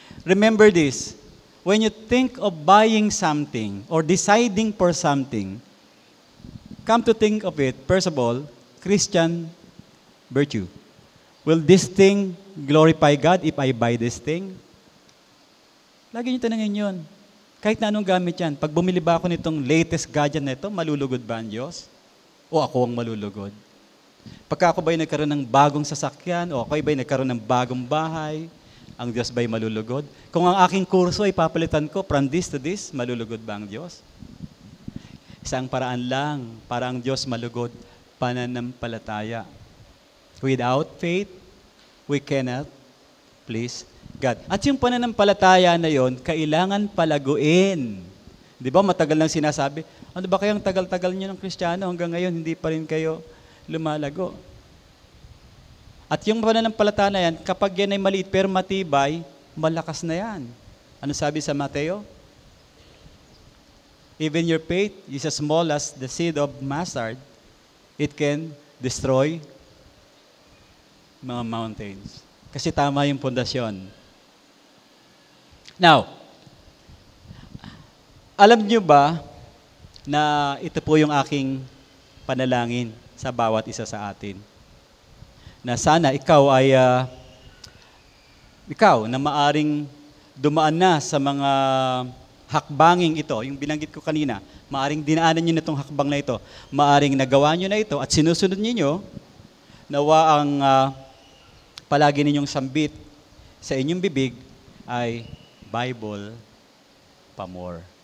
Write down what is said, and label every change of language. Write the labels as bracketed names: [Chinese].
[English] Remember this, when you think of buying something or deciding for something, come to think of it, first of all, Christian virtue. Will this thing glorify God if I buy this thing? [Filipino] Lagi niyo tanongin yun. Kahit na anong gamit yan, pag bumili ba ako nitong latest gadget na ito, malulugod ba ang Diyos? O ako ang malulugod? Pagka ako ba'y nagkaroon ng bagong sasakyan, o ako ba'y nagkaroon ng bagong bahay, ang Diyos ba'y malulugod? Kung ang aking kurso ay papalitan ko [English] from this to this, [Filipino] malulugod ba ang Diyos? Isang paraan lang para ang Diyos malugod, pananampalataya. [English] Without faith, we cannot please God. [Filipino] At yung pananampalataya na yon, kailangan palaguin. Di ba matagal nang sinasabi, ano ba kayang tagal-tagal niyo ng Kristiyano hanggang ngayon, hindi pa rin kayo lumalago. At yung pananampalataya na yan, kapag yan ay maliit pero matibay, malakas na yan. Ano sabi sa Mateo? [English] Even your faith is as small as the seed of mustard, it can destroy mga mountains. [Filipino] Kasi tama yung pundasyon. Now, alam niyo ba na ito po yung aking panalangin sa bawat isa sa atin? Na sana ikaw ay, ikaw na maaring dumaan na sa mga hakbanging ito, yung binanggit ko kanina, maaring dinaanan nyo na itong hakbang na ito, maaring nagawa nyo na ito at sinusunod niyo, nawa ang palagi ninyong sambit sa inyong bibig ay Bible pa more.